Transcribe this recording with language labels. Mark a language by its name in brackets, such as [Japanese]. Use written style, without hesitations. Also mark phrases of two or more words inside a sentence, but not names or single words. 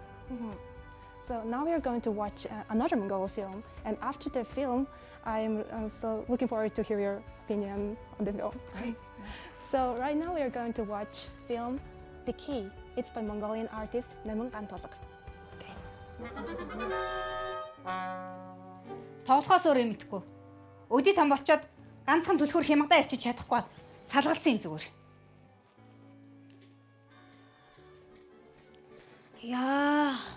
[English] Mm-hmm. So now we are going to watch another Mongolian film, and after the film, I am so looking forward to hear your opinion on the film. Right. So right now we are going to watch film The Key. It's by Mongolian artist Namung Gantolog. [Mongolian] Тоглохоос өөр юм итгэхгүй. Өдий том болчоод ганцхан түлхүүр хямгадаа явчих чадахгүй. Салгалсан зүгээр. Яа.